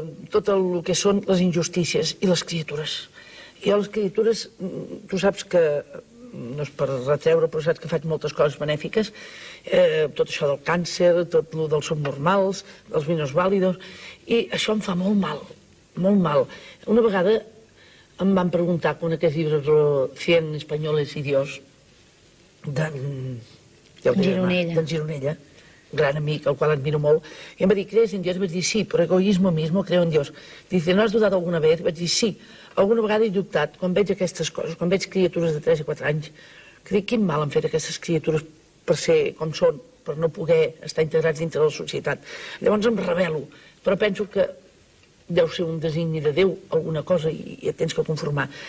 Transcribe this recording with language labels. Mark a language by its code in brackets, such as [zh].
[ca] Tot el que són les injustícies i les criatures. Jo les criatures, tu saps que, no és per retreure, però saps que faig moltes coses benèfiques, tot això del càncer, tot el dels subnormals, dels minusvàlidos, i això em fa molt mal, molt mal. Una vegada em van preguntar quan aquest llibre, 100 espanyoles i Dios, d'en Gironella, gran amic, al qual admiro molt, i em va dir, [es] ¿crees en Dios? [ca] Vaig dir, [es] sí, por egoísmo mismo creo en Dios. Dice, ¿no has dudado alguna vez? [ca] Vaig dir, sí, alguna vegada he dubtat, quan veig aquestes coses, quan veig criatures de 3 i 4 anys, que dic, quin mal han fet aquestes criatures per ser com són, per no poder estar integrats dintre de la societat. Llavors em rebel·lo, però penso que deu ser un designi de Déu, alguna cosa, i et tens que conformar.